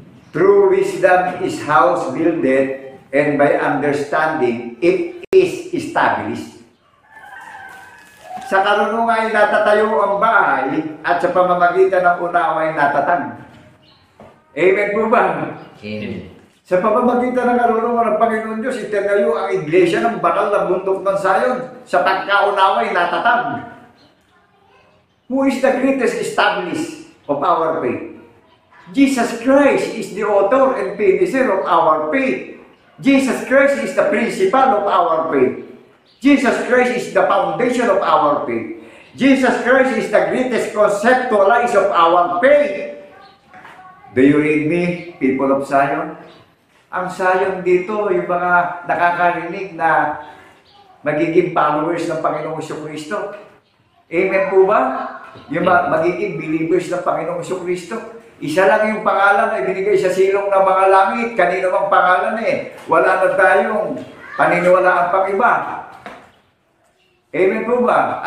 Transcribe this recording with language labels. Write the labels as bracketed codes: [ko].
[en] True wisdom is house builded, and by understanding it is established. [tl] Sa karunungan ay natatayo ang bahay, at sa pamamagitan ng unawa ay natatag. Amen po ba? Amen. Sa pamamagitan ng karunungan ng Panginoon Diyos, itinayo ang Iglesia ng banal na bundok ng Sayon. Sa pagkaunawa ay natatag. [en] Who is the greatest established of our faith? Jesus Christ is the author and finisher of our faith. Jesus Christ is the principal of our faith. Jesus Christ is the foundation of our faith. Jesus Christ is the greatest conceptualizer of our faith. Do you read me, people of Zion? [tl] Ang Zion dito, yung mga nakakarinig na magiging followers ng Panginoong Kristo. Amen po ba? Yung magiging believers ng Panginoong Kristo. Isa lang yung pangalan na ibinigay sa silong ng mga langit. Kanino mang pangalan wala na tayong paniniwalaan pang iba. Amen po ba?